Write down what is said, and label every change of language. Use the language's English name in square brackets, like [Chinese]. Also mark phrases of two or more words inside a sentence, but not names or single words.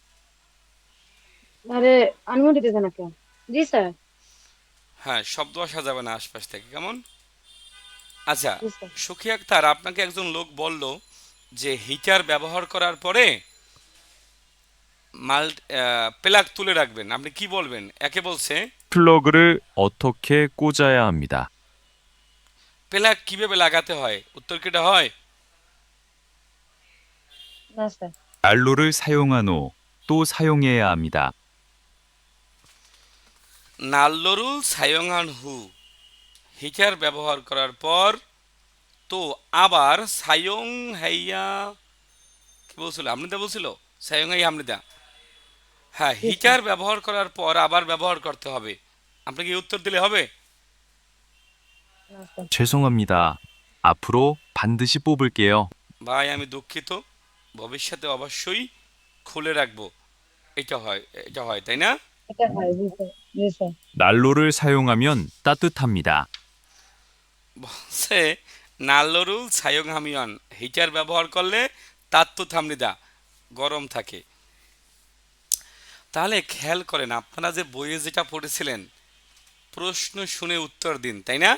[Bangla] আরে অনুমতি দিতে না কেন? জি স্যার। হ্যাঁ, শব্দ আসা যাবে না আশপাশ থেকে, কেমন? আচ্ছা, জি স্যার। সখী আক্তার, আপনাকে একজন লোক বলল যে হিটার ব্যবহার করার পরে মাল প্লাগ তুলে রাখবেন, আপনি কি বলবেন? একে বলছে [Korean] 플러그를 어떻게 꽂아야 합니다. [Bangla] প্লাগ কিভাবে লাগাতে হয়, উত্তর কিটা হয়? না স্যার। [Korean] 난로를 사용한 후 또 사용해야 합니다. 난로를 사용한 후, [Bangla] হিটার ব্যবহার করার পর তো আবার [Korean] 사용 해야, [Bangla] কি বলছিল আমৃতা, বলছিল [Korean] 사용 해야 [Bangla] আমৃতা। হ্যাঁ, হিটার ব্যবহার করার পর আবার ব্যবহার করতে হবে। আপনাকে এই উত্তর দিলে হবে? না স্যার। [Korean] 죄송합니다. 앞으로 반드시 뽑을게요. [Bangla] ভাই আমি দুঃখিত, ভবিষ্যতে অবশ্যই খুলে রাখবো। এটা হয়, এটা হয়, তাই না? এটা হয়। জি স্যার। জি স্যার। [Korean] 난로를 사용하면 따뜻합니다. [Bangla] বলছে [Korean] 난로를 사용 하면, [Bangla] হিটার ব্যবহার করলে [Korean] 따뜻합니다, [Bangla] গরম থাকে। তাহলে খেয়াল করেন, আপনারা যে বইয়ে যেটা পড়েছিলেন, প্রশ্ন শুনে উত্তর দিন, তাই না?